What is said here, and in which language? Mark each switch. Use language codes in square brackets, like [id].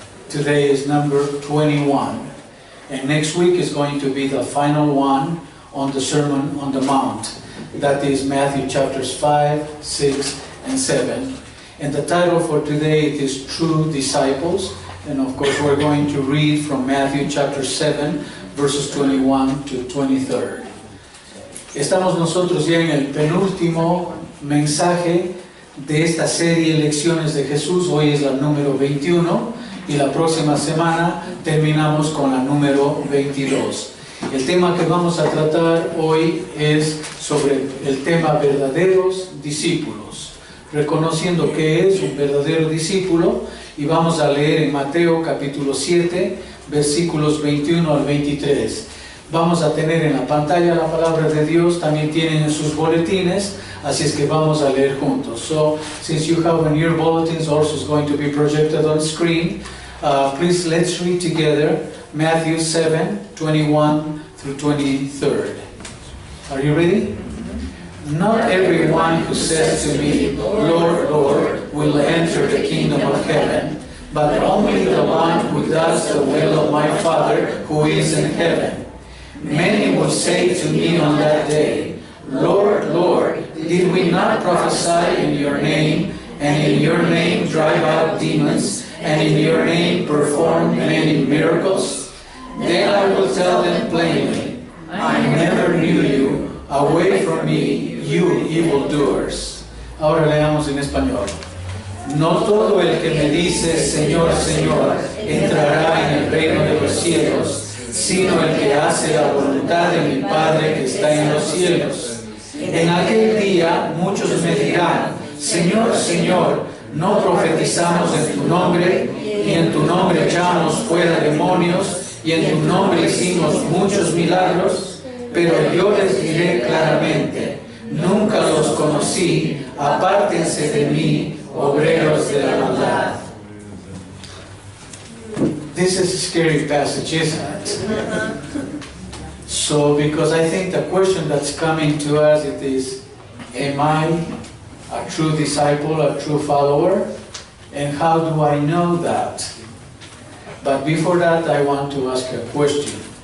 [en] Today is number 21. And next week is going to be the final one on the Sermon on the Mount. That is Matthew chapters 5, 6, and 7. And the title for today is True Disciples. And of course we're going to read from Matthew chapter 7, verses 21 to 23. [es] Estamos nosotros ya en el penúltimo mensaje de esta serie Lecciones de Jesús. Hoy es la número 21 y la próxima semana terminamos con la número 22. El tema que vamos a tratar hoy es sobre el tema verdaderos discípulos, reconociendo que es un verdadero discípulo, y vamos a leer en Mateo capítulo 7, versículos 21 al 23. Vamos a tener en la pantalla la palabra de Dios, también tienen en sus boletines, así es que vamos a leer juntos. [en] So, since you have in your bulletins, also is going to be projected on screen, please let's read together Matthew 7, 21 through 23. Are you ready? Not everyone who says to me, Lord, Lord, will enter the kingdom of heaven, but only the one who does the will of my Father who is in heaven. Many will say to me on that day, Lord, Lord, did we not prophesy in your name, and in your name drive out demons, and in your name perform many miracles? Then I will tell them plainly, I never knew you. Away from me, you evildoers. [es] Ahora leamos en español. No todo el que me dice, Señor, Señor, entrará en el reino de los cielos, sino el que hace la voluntad de mi Padre que está en los cielos. En aquel día muchos me dirán, Señor, Señor, ¿no profetizamos en tu nombre, y en tu nombre echamos fuera demonios, y en tu nombre hicimos muchos milagros? Pero yo les diré claramente, nunca los conocí, apártense de mí, obreros de la maldad. [en] This is a scary passage, isn't it? So, because I think the question that's coming to us it is, am I a true disciple, a true follower? And how do I know that? But before that, I want to ask a question.